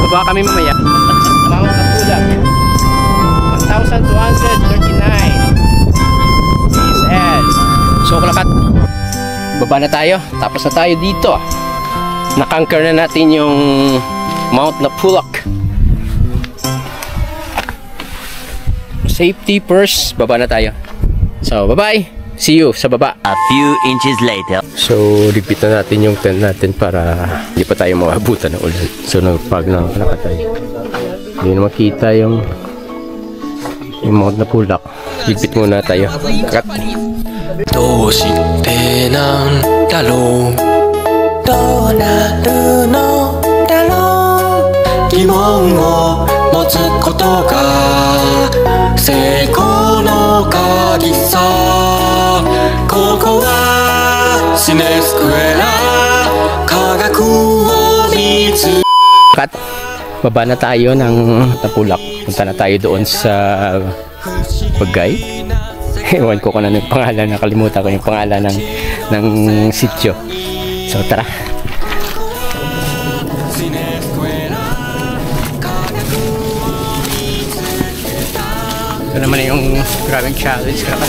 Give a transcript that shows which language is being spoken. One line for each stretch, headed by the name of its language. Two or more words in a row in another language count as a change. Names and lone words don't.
Filipino: kami mamaya. Mount Napulag. 1,239 PSL. So Kalakat, baba na tayo. Tapos na tayo dito. Nakanker na natin yung Mount Napulag.
English: Safety first.
Filipino: Baba na tayo. So bye-bye.
English: See you
Filipino: sa baba.
English: A few inches later.
Filipino: So ligpit na natin yung tent natin para hindi pa tayo maabutan ng ulan. So nagpag na tayo. Hindi na makita yung Mount Napulag. Ligpit muna tayo. Cut.
Japanese: どうしてなんだろうどうなるのだろう疑問を持つことが成功の鍵さここはシネスクエラ科学を見つ
Filipino: Cut. Baba na tayo ng Napulag. Punta na tayo doon sa Bagay. Ewan ko kung ano yung pangalan, nakalimutan ko yung pangalan ng sityo. So tara. Ito naman yung grabing challenge.